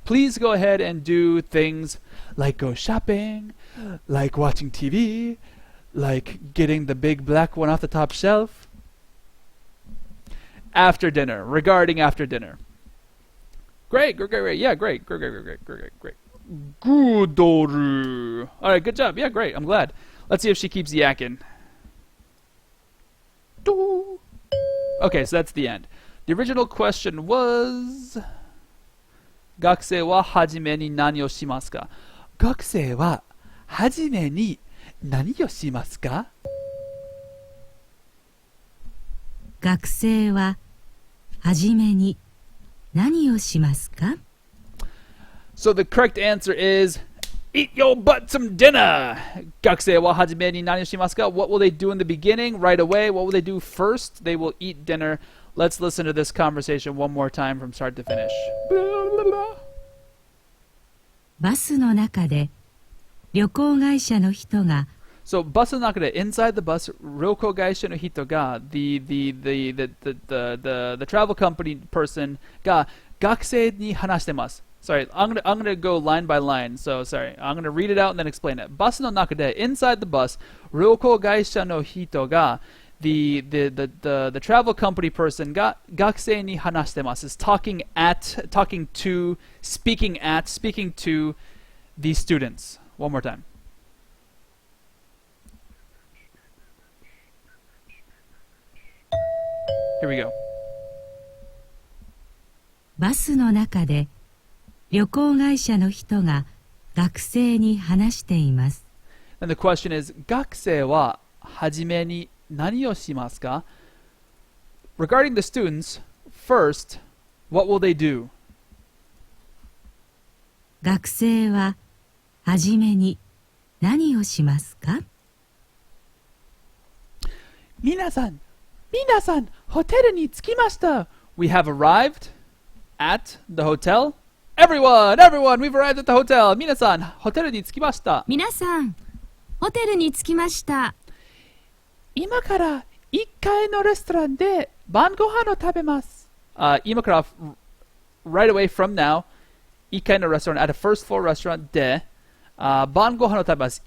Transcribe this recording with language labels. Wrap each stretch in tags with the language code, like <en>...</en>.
<en>Please go ahead and do things like go shopping, like watching TV, like getting the big black one off the top shelf. After dinner, regarding after dinner. Great. Yeah, great. Gudoru. Alright, good job. Yeah, great. I'm glad. Let's see if she keeps yakking. Okay, so that's the end. The original question was,</en> <ja>学生ははじめに何をしますか? 学生ははじめに何をしますか? 学生ははじめに何をしますか?</ja> <en>So the correct answer is, eat your butt some dinner.</en> <ja>学生ははじめに何をしますか?</ja> <en>What will they do in the beginning, right away? What will they do first? They will eat dinner. Let's listen to this conversation one more time from start to finish.</en> <ja>バスの中で旅行会社の人が</ja> <en>So,</en> <ja>バスの中で</ja> <en>inside the bus,</en> <ja>旅行会社の人が</ja> <en>the travel company person</en> <ja>が学生に話してます.</ja> <en>Sorry, I'm gonna go line by line. So sorry, I'm gonna read it out and then explain it.</en> <ja>バスの中で</ja> <en>inside the bus,</en> <ja>旅行会社の人が</ja> <en>the travel company person</en> <ja>が学生に話してます.</ja> <en>Is speaking to the students. One more time. Here we go.</en> <ja>バスの中で旅行会社の人が学生に話しています。</ja> <en>And the question is,</en> <ja>学生ははじめに何をしますか?</ja> <en>Regarding the students, first, what will they do?</en> <ja>学生ははじめに何をしますか? 皆さん、ホテルに着きました.</ja> <en>We have arrived at the hotel. Everyone, we've arrived at the hotel.</en> <ja>皆さん、ホテルに着きました。皆さん、ホテルに着きました。今から1階のレストランで晩ご飯を食べます。今から</ja> <en>right away from now</en> <ja>1階のレストラン</ja> <en>at a first floor restaurant</en> <ja>で、晩ご飯を食べます。</ja>